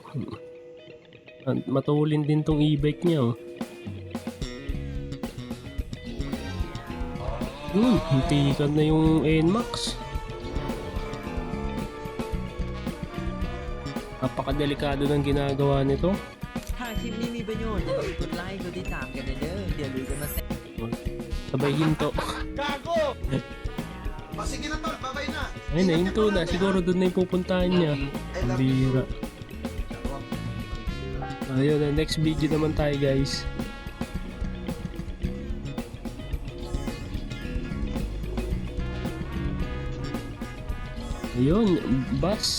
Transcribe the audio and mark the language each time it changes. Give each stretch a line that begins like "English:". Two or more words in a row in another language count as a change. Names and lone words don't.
Filipino: Matulin din tong e-bike niya o. Hintikan na yung NMAX. Napakadelikado ng ginagawa nito.
Thai: คลิปนี้มีประโยชน์อย่าลืมกดไลค์กดติดตามกันเด้อเดี๋ยวลืมกันมาแซะ
Filipino: Sabay hinto. Gago! Sige na tol, babay na. Ay, nahinto na. Siguro doon na yung pupuntahan niya. Ang bira. Ayun,
English: next video
Filipino: naman tayo guys. Ayun, bus.